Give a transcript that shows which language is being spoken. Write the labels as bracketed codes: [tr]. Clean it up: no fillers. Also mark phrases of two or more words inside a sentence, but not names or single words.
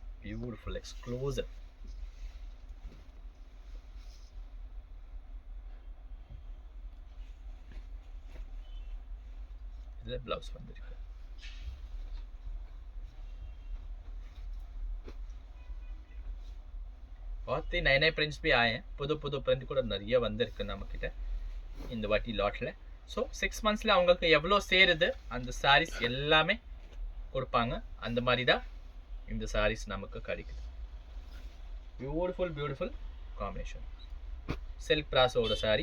[en] beautiful exclusive. [ta] இது ப்ளவுஸ் வந்திருக்கு. [hi] बहुत ही नए नए प्रिंट्स भी आए हैं. [ta] புது புது பிரிண்ட் கூட நிறைய வந்திருக்கு நம்மக்கிட்ட இந்த வாட்டி லாட்டில். ஸோ 6 monthsல அவங்களுக்கு எவ்வளோ சேருது அந்த சாரீஸ் எல்லாமே கொடுப்பாங்க. அந்த மாதிரி தான் இந்த சாரீஸ் நமக்கு கிடைக்குது. [en] beautiful beautiful combination. [ta] சில்க் பிராசோட சாரீ.